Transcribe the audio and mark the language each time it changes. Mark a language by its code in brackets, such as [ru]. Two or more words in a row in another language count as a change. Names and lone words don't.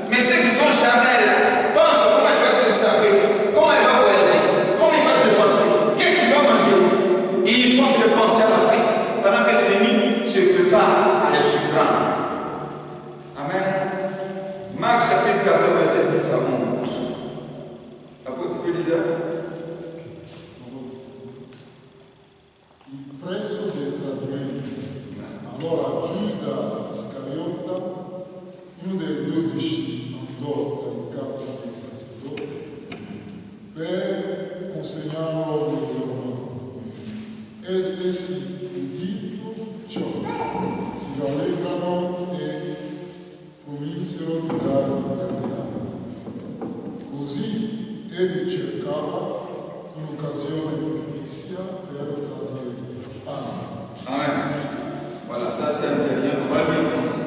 [fr] Mais ceux qui sont charnels pensent comment ils vont se servir, comment ils vont voyager, comment ils vont dépenser, qu'est-ce qu'ils vont manger. Et ils sont en train de penser à la fête pendant que l'ennemi se prépare à les surprendre. Amen. Marc chapitre 14, verset 10 à 11. Après, tu peux dire. [it] Presso del tradimento, allora Giuda Iscariota, uno dei 12, andò dai capi dei sacerdoti per consegnarlo nel loro mano. Ed essi, udito ciò, si rallegrano e cominsero di dargli del denaro. Così egli cercava un'occasione propizia per tradirlo. Amen. [fr] Voilà, ça c'est en italien. On va bien faire.